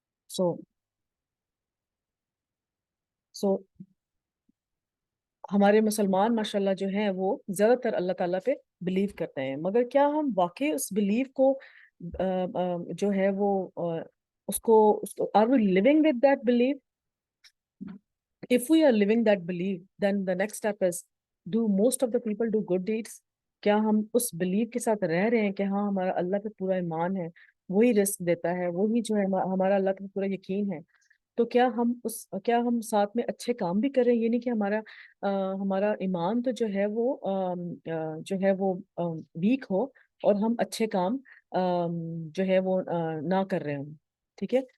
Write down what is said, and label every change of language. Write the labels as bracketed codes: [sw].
[ur] سو ہمارے مسلمان ماشاءاللہ جو ہیں وہ زیادہ تر اللہ تعالیٰ پہ بلیو کرتے ہیں، مگر کیا ہم واقعی اس بلیو کو جو ہے وہ اس کو [en] are we living with that belief? If we are living that belief, then the next step is, do most of the people do good deeds? [ur] کیا ہم اس بلیف کے ساتھ رہ رہے ہیں کہ ہاں ہمارا اللہ پہ پورا ایمان ہے، وہی رزق دیتا ہے، وہی جو ہے ہمارا اللہ پہ پورا یقین ہے. تو کیا ہم ساتھ میں اچھے کام بھی کر رہے ہیں؟ یہ نہیں کہ ہمارا ایمان تو جو ہے وہ ویک ہو اور ہم اچھے کام جو ہے وہ نہ کر رہے ہوں. ٹھیک ہے.